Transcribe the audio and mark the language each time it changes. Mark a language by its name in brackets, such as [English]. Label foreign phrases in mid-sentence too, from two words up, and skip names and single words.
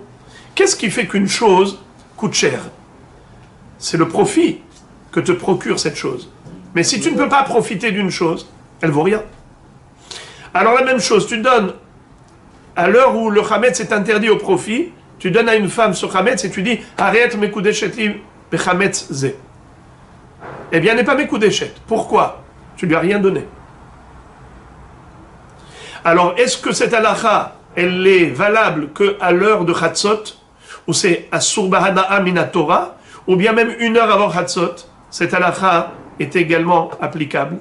[French] Qu'est-ce qui fait qu'une chose coûte cher? C'est le profit que te procure cette chose. Mais si tu ne peux pas profiter d'une chose, elle vaut rien. Alors la même chose, tu donnes, à l'heure où le chametz est interdit au profit, tu donnes à une femme ce chametz et tu dis « Arrête [Hebrew] מקודשת לי בחמץ זה ». [French] Eh bien, elle n'est pas mekudeshet. Pourquoi? Tu lui as rien donné. Alors, est-ce que cette halakha, elle est valable qu'à l'heure de Chatzot, ou c'est [Hebrew] אסור בהנאה מהתורה, [French] ou bien même une heure avant Chatzot, cette halakha est également applicable?